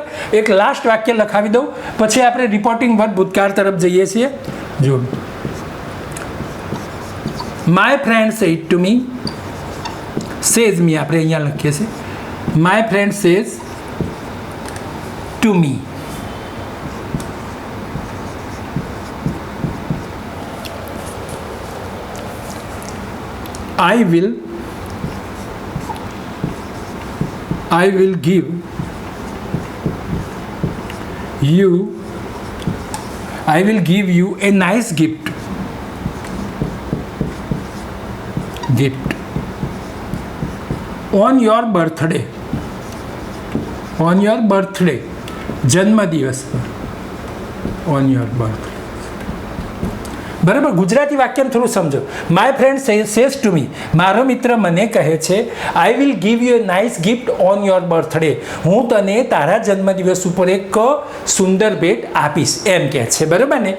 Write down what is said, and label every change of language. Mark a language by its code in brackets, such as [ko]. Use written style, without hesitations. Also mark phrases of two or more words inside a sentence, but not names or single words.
[gu] એક લાસ્ટ વાક્ય લખાવી દઉં પછી આપણે [en] reporting verb [gu] ભૂતકાળ તરફ જઈએ છીએ. [en] જો my friend said to me, says me [gu] આપણે અહીંયા લખીએ છીએ. [en] My friend says to me. I will give you a nice gift on your birthday, [gu] જન્મ દિવસ પર, [en] on your birthday. [gu] બરાબર. ગુજરાતી વાક્યને થોડું સમજો. [en] my friend says to me, [gu] મારો મિત્ર મને કહે છે, [en] I will give you a nice gift on your birthday, [gu] હું તને તારા જન્મદિવસ ઉપર એક સુંદર ભેટ આપીશ, એમ કહે છે, બરાબર ને.